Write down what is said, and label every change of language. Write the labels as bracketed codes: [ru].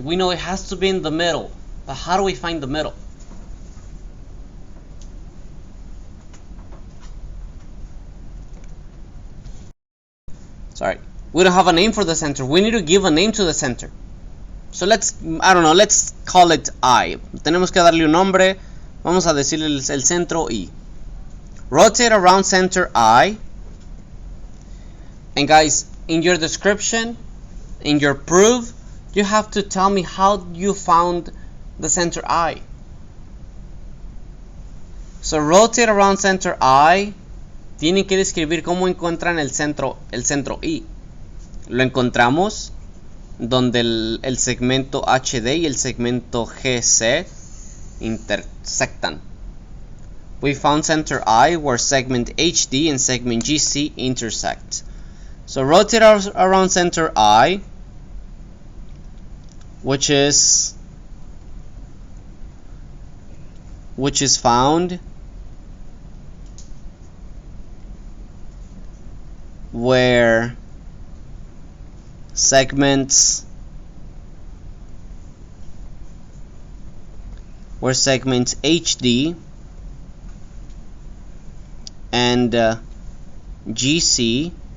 [en] We know it has to be in the middle. But how do we find the middle? Sorry. We don't have a name for the center. We need to give a name to the center. So let's call it I. [es] Tenemos que darle un nombre. Vamos a decirle el centro I. [en] Rotate around center I. And guys, in your description, in your proof, you have to tell me how you found the center I. So rotate around center I. [es] Tienen que describir cómo encuentran el centro I. Lo encontramos donde el segmento HD y el segmento GC intersectan. [en] We found center I where segment HD and segment GC intersect. So rotate around center I, which is found where segments HD and GC.